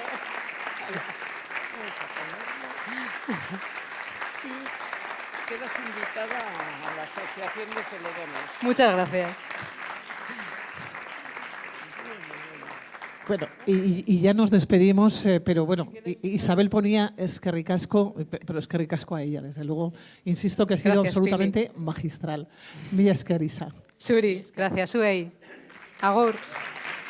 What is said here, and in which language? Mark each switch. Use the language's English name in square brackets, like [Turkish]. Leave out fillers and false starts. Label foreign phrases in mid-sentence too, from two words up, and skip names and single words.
[Spanish] Y quedas invitada a la Asociación de Celedonios. Muchas gracias. Bueno, y ya nos despedimos, pero bueno, Isabel ponía [Basque] eskerrik asko, [Spanish] pero [Basque] eskerrik asko [Spanish] a ella, desde luego. Insisto que ha sido Gracias, absolutamente magistral. [Basque] Mila esker, Isa. Zuri, gracias, zuei. Agur.